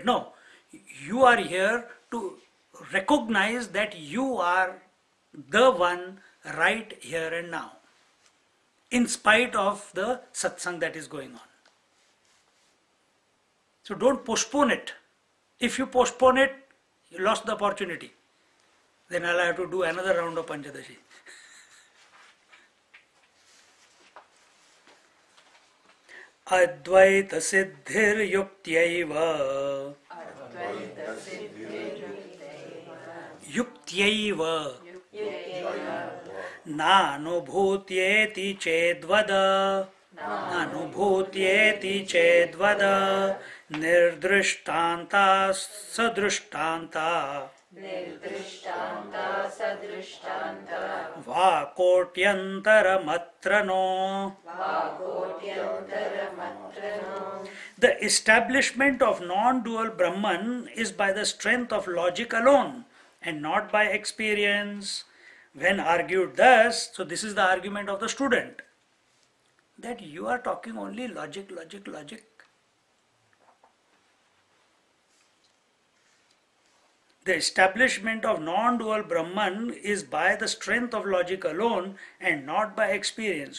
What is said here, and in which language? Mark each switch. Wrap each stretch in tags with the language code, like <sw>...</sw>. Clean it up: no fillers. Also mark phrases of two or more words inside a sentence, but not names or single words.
<en>No, you are here to recognize that you are the one right here and now, in spite of the satsang that is going on. So don't postpone it. If you postpone it, you lost the opportunity. Then I'll have to do another round of Pancadasi.</en> <sa>अद्वैत सिद्धिर् युक्त्यैव. युक्त्यैव. नानुभूत्येति चेद्वद. नानुभूत्येति चेद्वद. निर्दृष्टान्त सदृष्टान्त. वाकोट्यन्तर मात्रणो.</sa> <en>The establishment of non-dual Brahman is by the strength of logic alone and not by experience. When argued thus, so this is the argument of the student, that you are talking only logic, logic, logic. The establishment of non-dual Brahman is by the strength of logic alone and not by experience.</en>